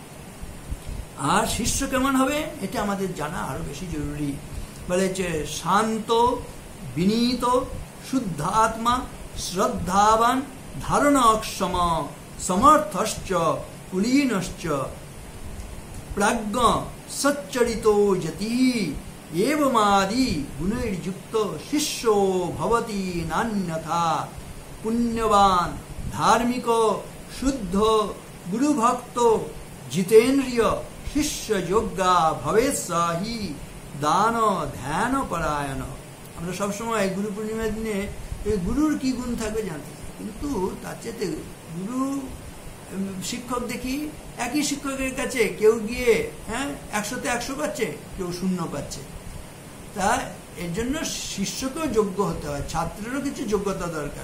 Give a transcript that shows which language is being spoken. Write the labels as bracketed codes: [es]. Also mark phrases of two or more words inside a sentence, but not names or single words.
[bn] আর শিষ্য কেমন হবে এটা আমাদের জানা আরো বেশি জরুরি। [sa] বলেছে শান্ত বিনীত শুদ্ধাত্মা শ্রদ্ধাবান ধারণক্ষম সমর্থশ্চ কুলীনশ্চ প্রাজ্ঞ সচ্চরিতো যতি एवमादि गुणैर्युक्त शिष्यो भवति नान्यथा। पुण्यवान धार्मिक शुद्ध गुरुभक्त जितेन्द्रिय शिष्य योग्या भवेत् हि दान ध्यान परायण। [bn] আমরা সব সময় গুরু পূর্ণিমার দিনে এই গুরুর কি গুণ থাকবে জানতে চাই, কিন্তু তার চেয়ে গুরু শিক্ষক দেখি একই শিক্ষকের কাছে কেউ গিয়ে 100তে 100 পাচ্ছে, কেউ 0 পাচ্ছে। তা এর জন্য শিষ্যকেও যোগ্য হতে হয়, ছাত্রেরও কিছু যোগ্যতা দরকার।